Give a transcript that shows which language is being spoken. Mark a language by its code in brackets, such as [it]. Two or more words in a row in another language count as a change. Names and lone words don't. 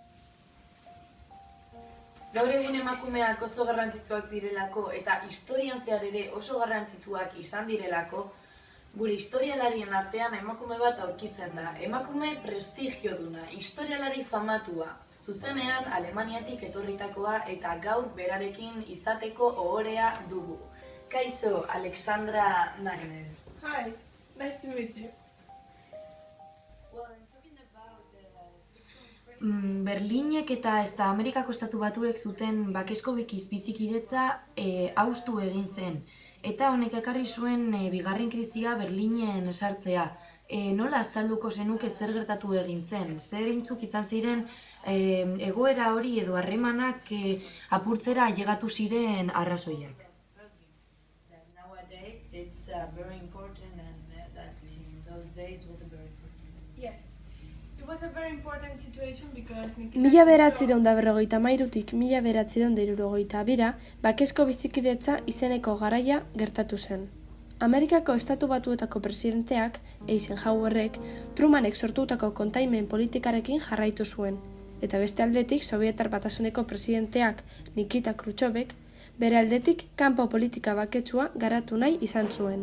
[eu] Gaur egun emakumeak oso garrantzitsuak direlako eta historian zehar ere oso garrantzitsuak izan direlako, gure historialarien artean emakume bat aurkitzen da. Emakume prestigioduna, historialari famatua, zuzenean Alemaniatik etorritakoa eta gaur berarekin izateko ohorea dugu. Kaixo, Alexandra Magner. [en] Hi, nice to meet you. [eu] Berlinek eta Amerikako Estatu Batuek zuten bakezko bizikidetza haustu egin zen. Eta honek ekarri zuen bigarren krisia Berlinen sartzea. Nola azalduko zenuke zer gertatu egin zen? Zer intzuk izan ziren egoera hori edo harremanak apurtzera ailegatu ziren arrazoiak? [en] It's very important, and that in those days was a very important. Yes. It was a very important situation because [eu] 1953tik 1962 bakezko bizikidetza izeneko garaia gertatu zen. Amerikako Estatu Batuetako presidenteak, Eisenhowerrek, Trumanek sortutako kontaimen politikarekin jarraitu zuen, eta beste aldetik Sobietar Batasuneko presidenteak, Nikita Khrushchevek, bere aldetik kanpo politika baketsua garatu nahi izan zuen.